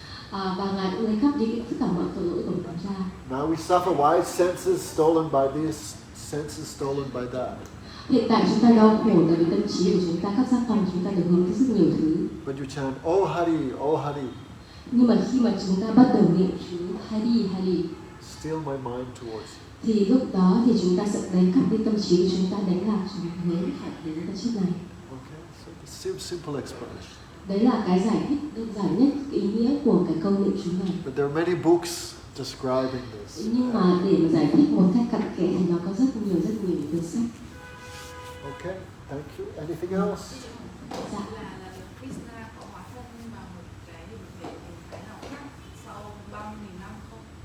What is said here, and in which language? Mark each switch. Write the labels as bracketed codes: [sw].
[vi] Và ngài cũng lấy cắp đi tất cả mọi tội lỗi của chúng ta. [en] Now we suffer. Why? Senses stolen by this, senses stolen by that. [vi] Hiện tại chúng ta đau khổ là vì tâm trí của chúng ta, các giác quan của chúng ta được hướng tới rất nhiều thứ. [en] But you chant, Oh Hari, Oh Hari. [vi] Nhưng mà khi mà chúng ta bắt đầu niệm chú Hari Hari, [en] Steal my mind towards you. [vi] thì lúc đó thì chúng ta sẽ đánh cắp đi tâm trí của chúng ta, đánh lạc chúng ta đến cái chất này. [en] Okay, so the simple explanation. [vi] Đấy là cái giải thích đơn giản nhất ý nghĩa của cái câu niệm chú này. [en] But there are many books describing this. [vi] Nhưng mà để mà giải thích một cách cặn kẽ thì nó có rất nhiều những sách. [en] Okay, thank you. Anything else? [vi] Dạ. là Krishna có hóa thân vào một cái hình thể nào khác sau 30.000 năm không?